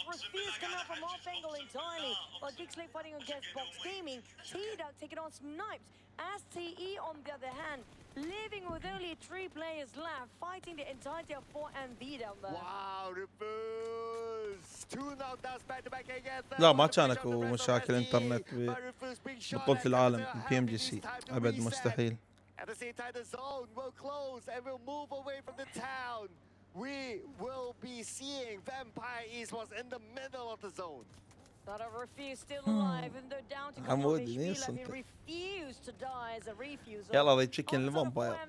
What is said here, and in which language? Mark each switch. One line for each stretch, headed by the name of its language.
English: Refused coming up from off angle entirely. But GEEK fighting against Box Gaming. T-Duck taking on Snipes. STE on the other hand, living with only 3 players left, fighting the entirety of 4MV down there. Wow, Refuse! 2 knockdowns back to back again.
Arabic: لا ما كان اكو مشاكل انترنت ببطولة العالم PMGC ابد مستحيل.
English: At the same time, the zone will close and will move away from the town. We will be seeing Vampire Esports in the middle of the zone. Not a Refuse still alive, and they're down to come of HP left. He refused to die as a refusal. يلا they chicken the vampire.